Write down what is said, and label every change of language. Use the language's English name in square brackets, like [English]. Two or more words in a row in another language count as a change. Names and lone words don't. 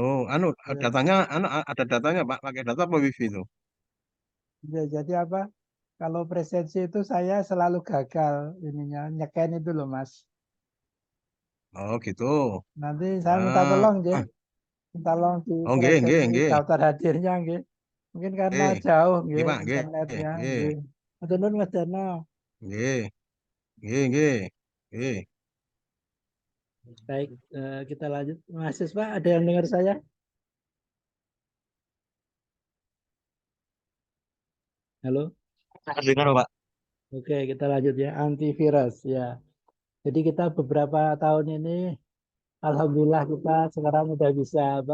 [Indonesian] Ya, Datanya ada datanya Pak. Pakai data apa wifi itu? ya, jadi apa? Kalau presensi itu saya selalu gagal ininya, nyeken itu loh Mas. Oh gitu. Nanti saya minta Ah, tolong, ya. Minta tolong [Javanese] oh nggih, nggih, [Indonesian] dikoreksi nggih. daftar hadirnya, nggih. Mungkin karena Nggih, jauh, nggih nggih, Pak, nggih, internetnya, nggih, [Javanese] nggih. Matur nuwun Mas Darno. nggih, nggih, nggih, nggih. [Indonesian] Baik, kita lanjut. Mahasiswa, ada yang dengar saya? Halo? Dengar Pak. Oke, kita lanjut ya. Antivirus, ya. Jadi kita beberapa tahun ini, alhamdulillah kita sekarang udah bisa apa?